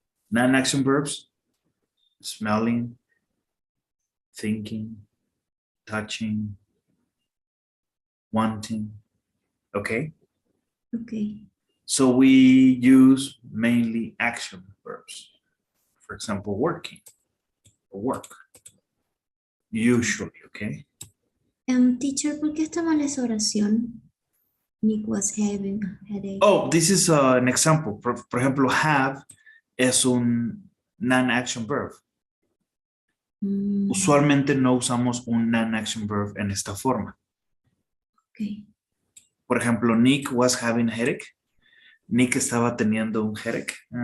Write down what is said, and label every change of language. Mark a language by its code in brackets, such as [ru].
[en] Non-action verbs, smelling, thinking, touching, wanting, okay? Ok. So we use mainly action verbs. For example, working or work. Usually, okay? [es] Teacher, ¿por qué está mal esa oración? [en] Nick was having a headache. Oh, this is an example. [es] Por ejemplo, have es un non-action verb. Usualmente no usamos un non-action verb en esta forma. [en] Ok. [es] Por ejemplo, [en] Nick was having a headache. [es] Nick estaba teniendo un headache.